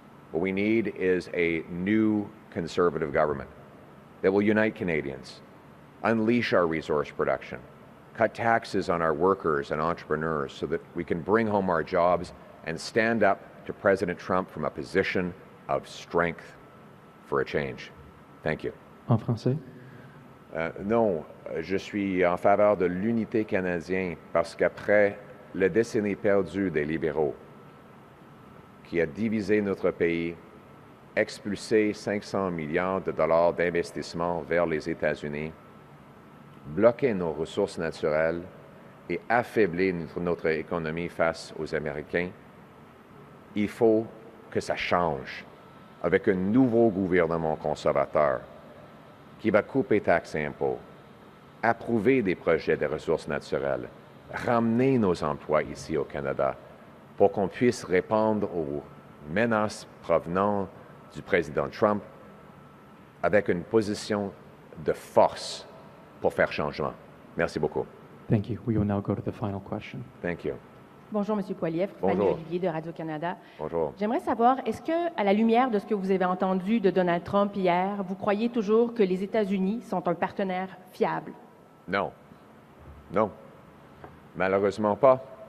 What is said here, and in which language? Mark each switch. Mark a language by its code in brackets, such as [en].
[en] What we need is a new Conservative government that will unite Canadians, unleash our resource production, cut taxes on our workers and entrepreneurs so that we can bring home our jobs and stand up to President Trump from a position of strength for a change. Thank you. [fr] En français. Non, je suis en faveur de l'unité canadienne parce qu'après la décennie perdue des libéraux, qui a divisé notre pays, expulsé 500 milliards de dollars d'investissement vers les États-Unis, bloqué nos ressources naturelles et affaibli notre économie face aux Américains, il faut que ça change avec un nouveau gouvernement conservateur qui va couper taxes et impôts, approuver des projets de ressources naturelles, ramener nos emplois ici au Canada pour qu'on puisse répondre aux menaces provenant du président Trump avec une position de force pour faire changement. Merci beaucoup. [en] Thank you. We will now go to the final question. Thank you. [fr] Bonjour, M. Poilièvre. Fanny Bonjour. Olivier de Radio-Canada. Bonjour. J'aimerais savoir, est-ce que, à la lumière de ce que vous avez entendu de Donald Trump hier, vous croyez toujours que les États-Unis sont un partenaire fiable? Non. Non. Malheureusement pas.